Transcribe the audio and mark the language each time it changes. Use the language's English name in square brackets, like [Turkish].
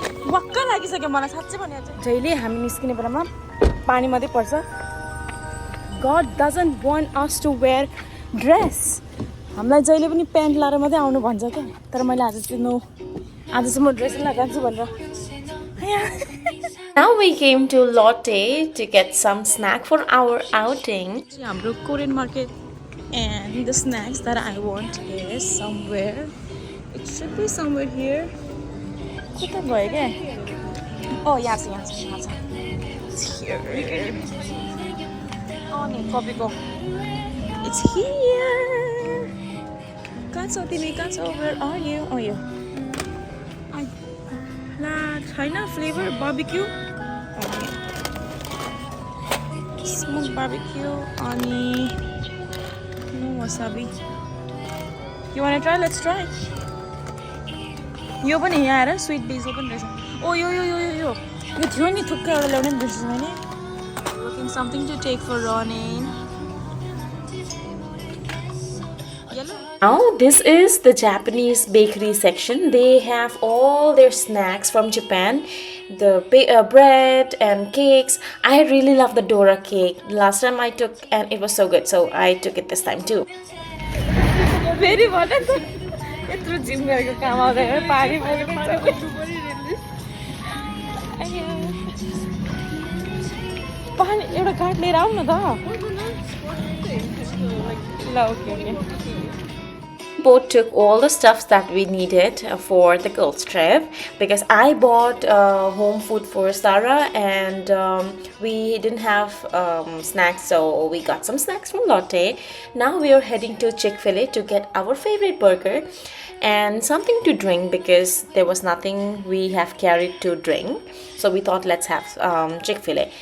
[Nepali] वाक्क लागिसक्यो मलाई साँच्चै भने जहिले हामी निस्किने बेलामा पानी मात्रै पर्छ. [English] God doesn't want us to wear dress. [Nepali] हामीलाई जहिले पनि प्यान्ट लाएर मात्रै आउनु भन्छ क्या. तर मैले आज चाहिँ नो, आज चाहिँ म ड्रेस लगाउँछु भनेर. [English] Now we came to Lotte to get some snack for our outing. हाम्रो Korean market and the snacks that I want is somewhere. It should be somewhere here. [Nepali] कता भयो क्या? [English] Oh, [Nepali] यहाँ छ. [English] It's here. Oh, [Nepali] नि कपीको. [English] It's here. [Nepali] कहाँ छौ तिमी? कहाँ छौ? [English] Where are you? Oh, you. [Nepali] ला छैन फ्लेभर बार्बिक्यू. स्मोक बार्बिक्यू अनि no wasabi. [English] You want to try? Let's try. [Nepali] यो पनि यहाँ आएर स्विट बेजल पनि रहेछ. ओ यो थियो नि थुक्कै एउटा ल्याउने बिर्सेछु मैले. [English] Looking something to take for running. Now this is the Japanese bakery section. They have all their snacks from Japan, the bread and cakes. I really love the Dora cake. Last time I took and it was so good, so I took it this time too. Very well. [Nepali] यत्रो gym गरेको काम आउँदैन पानी मैले पानी एउटा card लिएर आउँ न त. ल okay. [English] Both took all the stuffs that we needed for the girls trip because I bought home food for Sarah and we didn't have snacks, so we got some snacks from Lotte. Now we are heading to Chick-fil-A to get our favorite burger and something to drink because there was nothing we have carried to drink, so we thought let's have Chick-fil-A.